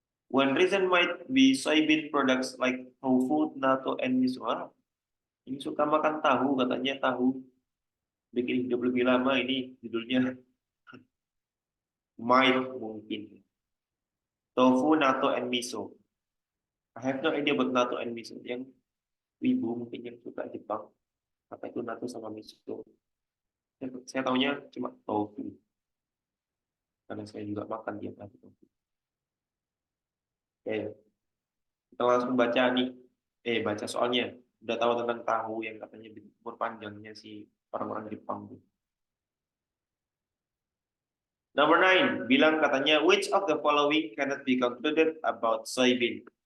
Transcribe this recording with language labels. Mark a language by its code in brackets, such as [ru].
[en] One reason might be soybean products like tofu, natto, and miso. [id] Ini suka makan tahu, katanya tahu bikin hidup lebih lama. Ini judulnya might mungkin. [en] Tofu, natto, and miso. I have no idea about natto and miso. [id] Yang wibu mungkin yang suka Jepang. Apa itu natto sama miso? Saya tahunya cuma tofu. Karena saya juga makan tiap hari tofu. Oke, kita langsung baca nih. Baca soalnya. Udah tahu tentang tahu yang katanya umur panjangnya si orang-orang Jepang tuh. [en] Number 9, [id] bilang katanya [en] which of the following cannot be concluded about soybean.